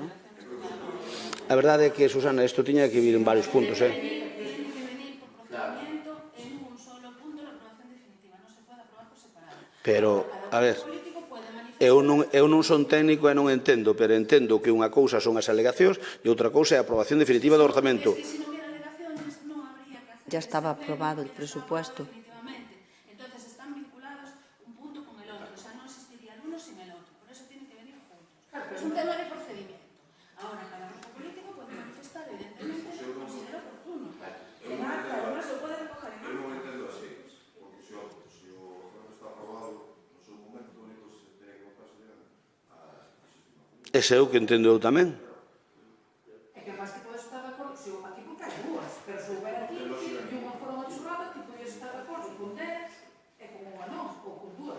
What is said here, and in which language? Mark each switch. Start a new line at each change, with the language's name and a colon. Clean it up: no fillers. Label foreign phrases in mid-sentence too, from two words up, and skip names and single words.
Galician: A verdade é que, Susana, isto tiña que vir en varios puntos, Pero, a ver... Eu non son técnico e non entendo, pero entendo que unha cousa son as alegacións e outra cousa é a aprobación definitiva do orzamento.
Spanish: Es que si no hubiera alegaciones no habría que hacer Ya estaba este aprobado el pleno, porque presupuesto. está aprobado definitivamente. Entonces están vinculados un punto con el otro, o sea, no existiría el uno sin el otro, por eso tienen que venir juntos. Es un tema de procedimiento. Ahora, cada grupo político puede manifestar, evidentemente, lo que considera oportuno. En acta, además, se puede recoger en
Galician: Eu non
Spanish: acta.
Galician: entendo así, porque se o orzamento está aprobado no seu momento, o único que se ten que votar sería a desestimación. Ese é o que entendo eu tamén. É que máis que podes estar de acordo, se aquí porque hai dúas, pero se houver aquí, de unha forma churrada, que podes estar de acordo con 10 e con unha non, ou con dúas.